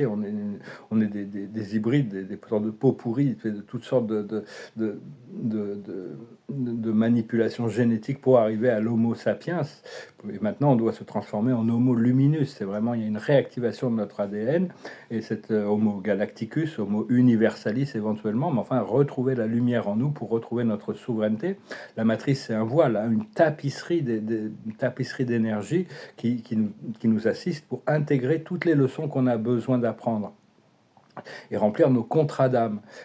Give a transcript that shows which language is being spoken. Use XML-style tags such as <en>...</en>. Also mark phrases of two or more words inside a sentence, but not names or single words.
<fr>On est des hybrides, des sortes de peaux pourries, de toutes sortes de, de, de, de manipulations génétiques pour arriver à l'homo sapiens. Et maintenant, on doit se transformer en homo luminus. C'est vraiment, il y a une réactivation de notre ADN, et cet homo galacticus, homo universalis éventuellement, mais enfin, retrouver la lumière en nous pour retrouver notre souveraineté. La matrice, c'est un voile, hein, une tapisserie d'énergie qui nous assiste pour intégrer toutes les leçons qu'on a besoin d'apprendre et remplir nos contrats d'âme.</fr>